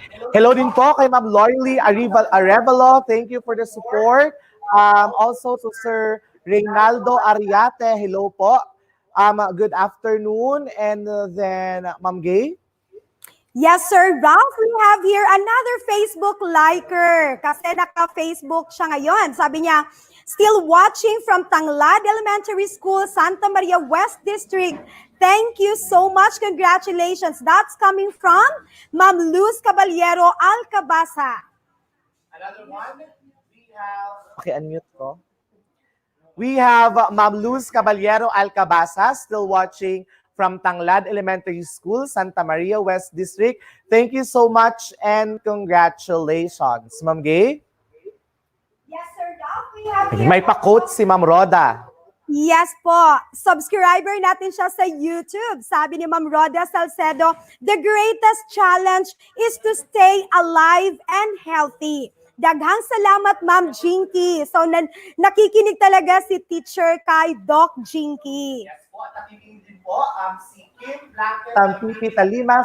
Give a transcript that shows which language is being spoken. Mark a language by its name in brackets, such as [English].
[Filipino] Hello din po kay Ma'am Loyally Arevalo. [English] Thank you for the support. Also to Sir Reynaldo Ariate. Hello po. Good afternoon. And then, Ma'am Gay? Yes, Sir Ralph, we have here another Facebook liker. [Filipino] Kasi naka-Facebook siya ngayon. Sabi niya, [English] still watching from Tanglad Elementary School, Santa Maria West District. Thank you so much. Congratulations. That's coming from Ma'am Luz Caballero Alcabasa. Another one, we have... Okay, unmute ko. We have Ma'am Luz Caballero Alcabasa still watching from Tanglad Elementary School, Santa Maria West District. Thank you so much and congratulations. Ma'am Gay? Yes, Sir Ralph, we have here... [Filipino] May pa-quote si Ma'am Roda. Yes po. Subscriber natin siya sa YouTube. Sabi ni [English] Ma'am Roda Salcedo, the greatest challenge is to stay alive and healthy. [Cebuano] Daghang salamat, [Filipino] Ma'am Jinky. So, nakikinig talaga si teacher kay Doc Jinky. Yes po, at nakikinig din po si Kim Blanket, Tita Lima.